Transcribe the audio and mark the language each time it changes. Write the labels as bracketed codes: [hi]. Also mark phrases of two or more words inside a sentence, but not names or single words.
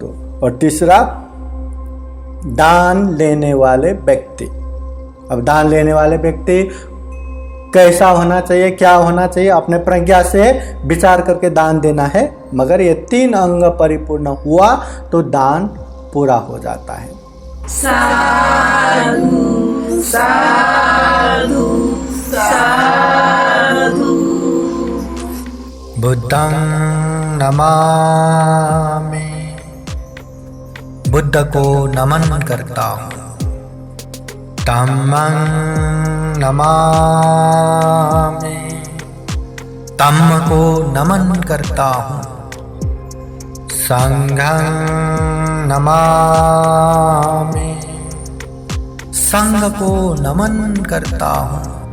[hi] और तीसरा, दान लेने वाले व्यक्ति। अब दान लेने वाले व्यक्ति कैसा होना चाहिए, क्या होना चाहिए, अपने प्रज्ञा से विचार करके दान देना है। मगर ये 3 अंग परिपूर्ण हुआ तो दान पूरा हो जाता है। [pi] साधु साधु साधु। बुद्धं नमामि, [hi] बुद्ध को नमन करता हूँ। [pi] धम्मं नमामि, [hi] धम्म को नमन करता हूँ। [pi] संघं नमामि, [hi] संघ को नमन करता हूँ।